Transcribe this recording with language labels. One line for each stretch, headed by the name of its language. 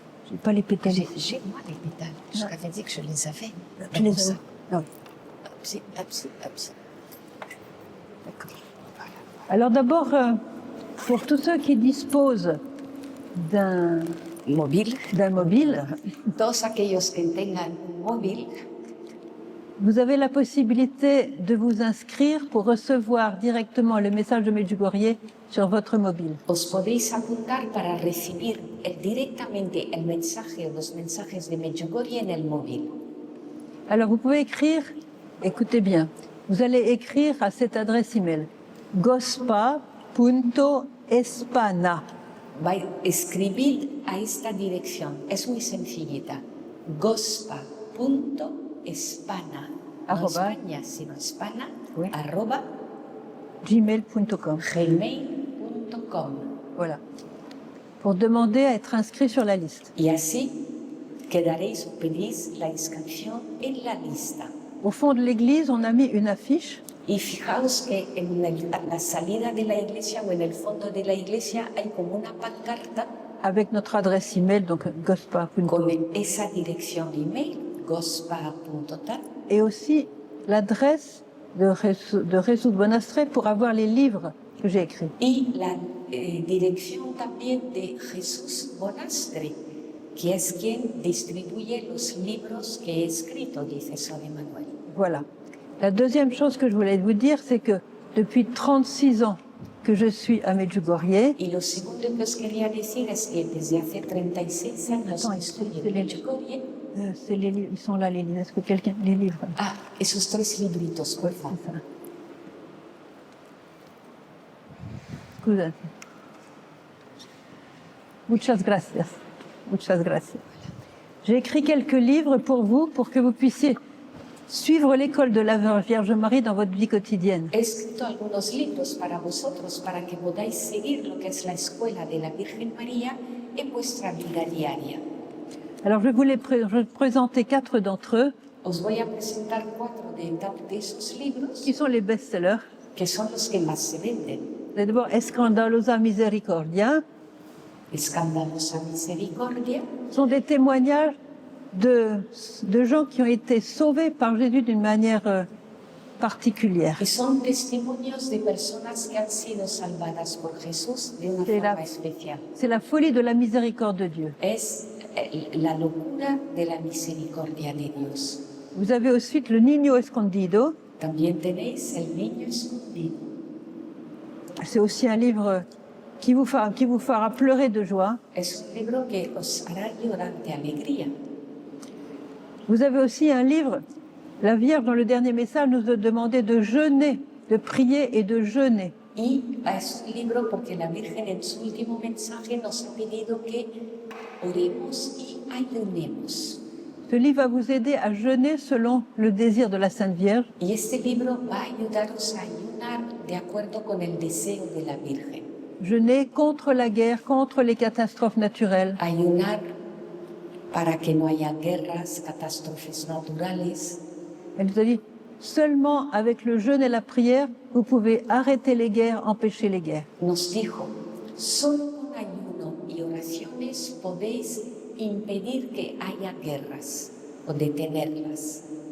French: J'ai pas les pétales. J'ai moi les pétales. Je t'avais dit que je les avais. Tu les as? Ah oui. D'accord. Alors d'abord, pour tous ceux qui disposent d'un
Spanish: Móvil.
French: mobile,
Spanish: Todos aquellos que tengan un móvil,
French: Vous avez la possibilité de vous inscrire pour recevoir directement le message de Medjugorje sur votre mobile.
Spanish: Os podéis apuntar para recibir directamente el mensaje o los mensajes de Medjugorje en el móvil.
French: Alors vous pouvez écrire, écoutez bien, vous allez écrire à cette adresse email gospa.espana.
Spanish: Escribid a esta dirección, es muy sencillita, gospa.espana, no Arroba. España, sino Espana,
French: Oui.
Spanish: arroba gmail.com. gmail.com.
French: Voilà. Pour demander à être inscrit sur la liste.
Spanish: Y así quedaréis o pedís la inscripción en la lista.
French: Au fond de l'église, on a mis une affiche
Spanish: Y fijaos que en la salida de la iglesia o en el fondo de la iglesia hay como una pancarta
French: avec notre adresse email, donc gospa.com.
Spanish: con esa dirección de email, gospa.tal,
French: Et aussi l'adresse de Jesús Bonastre pour avoir les livres que j'ai écrits.
Spanish: y la dirección también de Jesús Bonastre, que es quien distribuye los libros que he escrito, dice San Emanuel.
French: Voilà. La deuxième chose que je voulais vous dire, c'est que depuis 36 ans que je suis à Medjugorje,
Spanish: Y lo segundo que os quería decir es que desde hace 36 años
French: Attends,
Spanish: que estoy
French: c'est
Spanish: en
French: les-
Spanish: Medjugorje.
French: c'est les livres, ils sont là les livres. Est-ce que quelqu'un les livres?
Spanish: Ah, esos 3 libritos, por favor.
French: C'est ça.
Italian: Scusa.
Spanish: Muchas gracias. Muchas gracias.
French: J'ai écrit quelques livres pour vous, pour que vous puissiez suivre l'école de la Vierge Marie dans votre vie quotidienne.
Spanish: He escrito algunos libros para vosotros para que podáis seguir lo que es la escuela de la Virgen María en vuestra vida diaria.
French: Alors je vais vous présenter 4 d'entre eux,
Spanish: Os voy a presentar 4 de esos libros
French: qui sont les best-sellers.
Spanish: que son los que más se venden.
French: D'abord, Escandalosa Misericordia,
Spanish: Escandalosa Misericordia
French: sont des témoignages de gens qui ont été sauvés par Jésus d'une manière particulière.
Spanish: y son testimonios de personas que han sido salvadas por Jesús de una Sí, la- forma especial.
French: C'est la folie de la miséricorde de Dieu.
Spanish: Es la locura de la misericordia de Dios.
French: Vous avez ensuite le Niño Escondido.
Spanish: También tenéis El Niño Escondido.
French: C'est aussi un livre qui vous fera pleurer de joie.
Spanish: Es un libro que os hará llorar de alegría.
French: Vous avez aussi un livre, la Vierge dans le dernier message nous a demandé de jeûner, de prier et de jeûner.
Spanish: Y es un libro porque la Virgen en su último mensaje nos ha pedido que oremos y ayunemos.
French: Ce livre va vous aider à jeûner selon le désir de la Sainte Vierge.
Spanish: Y este libro va a ayudaros a ayunar de acuerdo con el deseo de la Virgen.
French: Jeûner contre la guerre, contre les catastrophes naturelles.
Spanish: Ayunar para que no haya guerras, catástrofes naturales.
French: Elle nous a dit, seulement avec le jeûne et la prière, vous pouvez arrêter les guerres, empêcher les guerres.
Spanish: Nos dijo, solo con ayuno y oraciones podéis impedir que haya guerras o detenerlas.